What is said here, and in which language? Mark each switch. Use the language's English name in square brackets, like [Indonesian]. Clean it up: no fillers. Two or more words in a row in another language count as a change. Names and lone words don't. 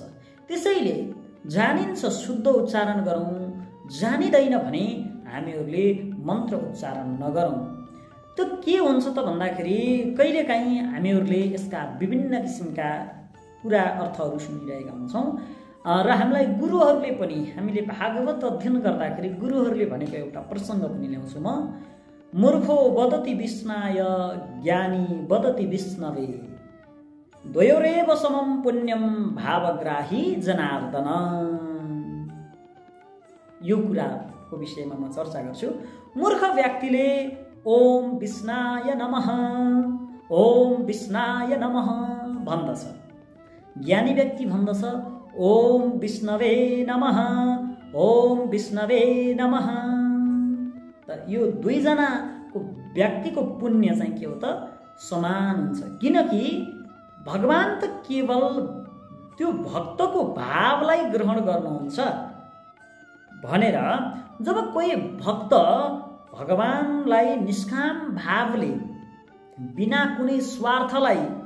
[Nepali] त्यसैले जानिन्छ शुद्ध उच्चारण गरौँ, जानिँदैन भने हामीहरूले मन्त्र उच्चारण नगरौँ। त्यो के हुन्छ त भन्दाखेरि कहिलेकाहीँ हामीहरूले यसका विभिन्न किसिमका कुरा अर्थहरू सुनिरहेका हुन्छौँ र हामीलाई गुरुहरूले पनि, हामीले भागवत अध्ययन गर्दाखेरि गुरुहरूले भनेको एउटा प्रसङ्ग पनि ल्याउँछु म। [Sanskrit] मूर्खो वदति विष्णाय ज्ञानी वदति विष्णवे द्वयोरेव समं पुण्यम भावग्राही जनार्दन। [Nepali] यो कुराको विषयमा म चर्चा गर्छु। मूर्ख व्यक्तिले [Sanskrit] ओम विष्णाय नमः, ओम विष्णाय नमः [Nepali] भन्दछ। ज्ञानी व्यक्ति भन्दछ [Sanskrit] ओम विष्णवे नमः, ओम विष्णवे नमः। [Nepali] त यो दुईजनाको व्यक्तिको पुण्य चाहिँ के हो त समान हुन्छ। किनकि भगवान त केवल त्यो भक्तको भावलाई ग्रहण गर्नुहुन्छ भनेर जब कोही भक्त भगवानलाई निष्काम भावले बिना कुनै स्वार्थलाई